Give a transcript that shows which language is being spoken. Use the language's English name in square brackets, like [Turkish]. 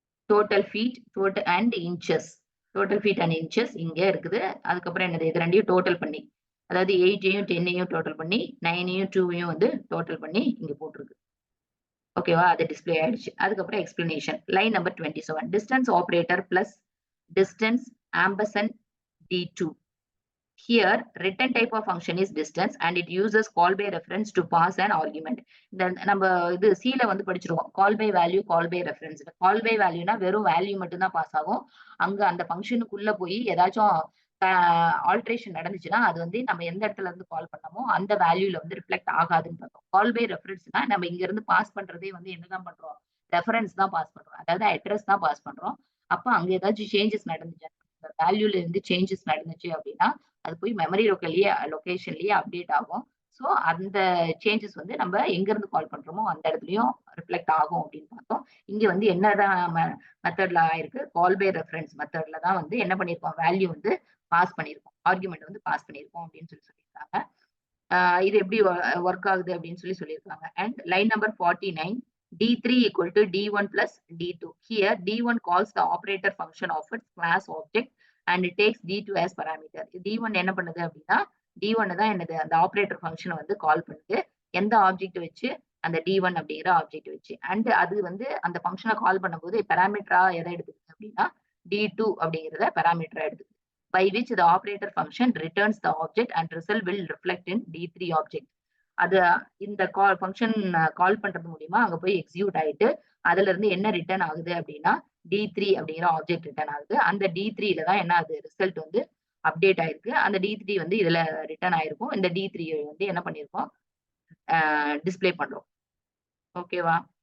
[Tamil] Total feet and inches. Total feet and inches இங்க இருக்குது. அதுக்கப்புறம் என்னது? இது ரெண்டையும் டோட்டல் பண்ணி, அதாவது 8ஐயும் 10ஐயும் டோட்டல் பண்ணி 9ஐயும் 2ஐயும் வந்து டோட்டல் பண்ணி இங்க போட்டிருக்கு. ஓகேவா? அது டிஸ்பிளே ஆயிடுச்சு. அதுக்கப்புறம் explanation. Line number 27. [English] Distance operator plus distance ampersand D2. Here, return type of function is distance and it uses call by reference to pass an argument. [Tamil] இந்த நம்ம இது C-ல வந்து படிச்சிருவோம். [English] call by value, call by reference. [Tamil] call by valueனா வெறும் value மட்டும் தான் pass ஆகும். அங்க அந்த ஃபங்க்ஷனுக்குள்ள போய் ஏதாச்சும் ஆல்ட்ரேஷன் நடந்துச்சுன்னா அது வந்து நம்ம எந்த இடத்துல இருந்து கால் பண்ணமோ அந்த வேல்யூல வந்து ரிஃப்ளெக்ட் ஆகாதுன்னு பார்த்தோம். கால் பை ரெஃபரன்ஸ்னா நம்ம இங்க இருந்து பாஸ் பண்றதே வந்து என்னதான் பண்றோம்? ரெஃபரன்ஸ் தான் பாஸ் பண்றோம். அதாவது அட்ரஸ் தான் பாஸ் பண்றோம். அப்ப அங்க ஏதாச்சும் சேஞ்சஸ் நடந்துச்சு, வேல்யூல இருந்து சேஞ்சஸ் நடந்துச்சு அப்படின்னா அது போய் மெமரி லொகேஷன்லயே அப்டேட் ஆகும். ஸோ அந்த சேஞ்சஸ் வந்து நம்ம எங்க இருந்து கால் பண்றோமோ அந்த இடத்துலயும் ரிஃப்ளெக்ட் ஆகும் அப்படின்னு பார்த்தோம். இங்க வந்து என்னதான் மெத்தட்ல ஆயிருக்கு? கால் பை ரெஃபரன்ஸ் மெத்தட்ல தான் வந்து என்ன பண்ணிருக்கோம்? வேல்யூ வந்து பாஸ் பண்ணிருக்கோம். ஆர்குமெண்ட் வந்து பாஸ் பண்ணிருக்கோம் அப்படின்னு சொல்லியிருக்காங்க. இது எப்படி ஒர்க் ஆகுது அப்படின்னு சொல்லியிருக்காங்க. [English] And line number 49. D3 equal to D1 plus D2. Here D1 calls the operator function of its class object and it takes D2 as parameter. [Tamil] D1 என்ன பண்ணுது அப்படின்னா D1 தான் என்னது? அந்த ஆபரேட்டர் ஃபங்க்ஷனை வந்து கால் பண்ணுது. எந்த ஆப்ஜெக்ட் வச்சு? அந்த D1 அப்படிங்கிற ஆப்ஜெக்ட் வச்சு. அண்ட் அது வந்து அந்த ஃபங்க்ஷனை கால் பண்ணும்போது பேராமீட்டரா எதை எடுத்துக்குது அப்படின்னா D2 அப்படிங்கிறத பேராமீட்டரா எடுத்துக்குது. [English] By which the operator function returns the object and result will reflect in D3 object. [Tamil] அது இந்த ஃபங்க்ஷன் கால் பண்றது மூலியமா அங்க போய் எக்ஸிக்யூட் ஆயிட்டு அதுல இருந்து என்ன ரிட்டர்ன் ஆகுது அப்படின்னா D3 அப்படிங்கிற ஆப்ஜெக்ட் ரிட்டர்ன் ஆகுது. அந்த D3ல தான் என்ன ஆகுது? ரிசல்ட் வந்து அப்டேட் ஆயிருக்கு. அந்த D3 வந்து இதுல ரிட்டர்ன் ஆயிருக்கும். இந்த D3 வந்து என்ன பண்ணிருக்கோம்? டிஸ்பிளே பண்றோம். ஓகேவா?